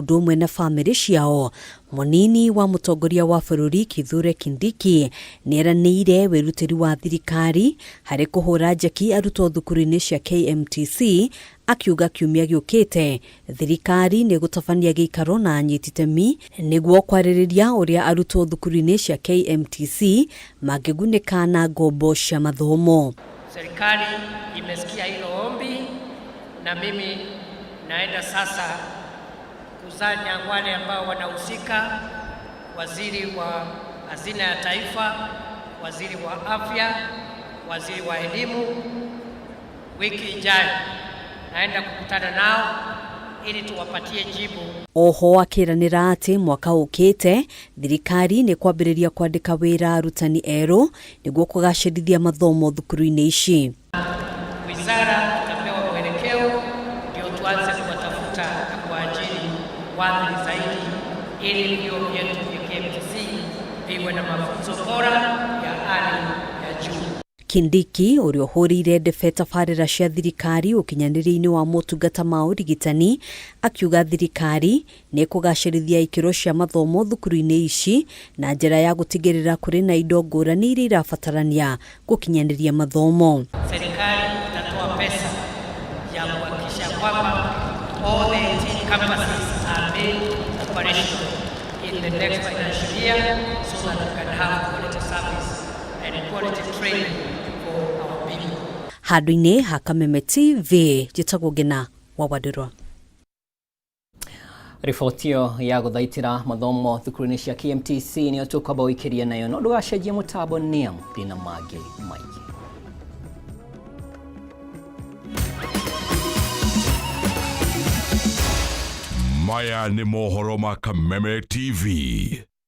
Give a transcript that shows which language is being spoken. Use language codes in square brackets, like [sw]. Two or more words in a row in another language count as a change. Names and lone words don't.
[ki] ũndũ ũmwe na bamĩrĩ ciao, mũnini wa mũtongoria wa bũrũri Kithure Kindiki nĩ eranĩire wĩrutĩri wa thirikari harĩ kũhũra njeki arutwo thukuru-inĩ cia KMTC, akiuga kiumia gĩũkĩte thirikari nĩ gũtabania gĩikaro na nyititemi nĩguo kwarĩrĩria ũrĩa arutwo thukuru-inĩ cia KMTC mangĩgunĩka na ngombo cia mathomo. [sw] Serikali imesikia hilo ombi na mimi naenda sasa kusanya wale ambao wanahusika, waziri wa hazina ya taifa, waziri wa afya, waziri wa elimu. Wiki ijayo naenda kukutana nao ili tuwapatie jibu. [ki] Oho akĩranĩra atĩ mwaka ũkĩte thirikari nĩ kwambĩrĩria kwandĩka wĩra arutani erũ nĩguo kũgacĩrithia mathomo thukuru-inĩ ici. [sw] Wizara itapewa mwelekeo ndio tuanze kuwatafuta na kuajiri watu zaidi ili vyuo vyetu vya KMTC viwe na mafunzo bora ya hali ya juu. [ki] Kindiki ũrĩa ũhũrĩire ndebe tabarĩra cia thirikari ũkinyanĩria-inĩ wa motungata ma ũrigitani, akiuga thirikari nĩ kũgacĩrithia ikĩro cia mathomo thukuru-inĩ ici na njĩra ya gũtigĩrĩra kũrĩ na indo ngũrani iria irabatarania gũkinyanĩria mathomo. [sw] Serikali itatoa pesa ya kuhakikisha kwamba [en] all the 18 campuses are made operational in the next financial year so that we can have quality service and quality training for our people. [ki] Handũ-inĩ ha Kameme TV, njĩtagwo Ngina wa Wadĩrwa. Ribotio ya gũthaitĩra mathomo thukuru-inĩ cia KMTC nĩyo tũkwamba gũikĩria nayo, no ndũgacenjie mũtambo nĩamu thĩna mangĩ maingĩ. Maya nĩ mohoro ma Kameme TV.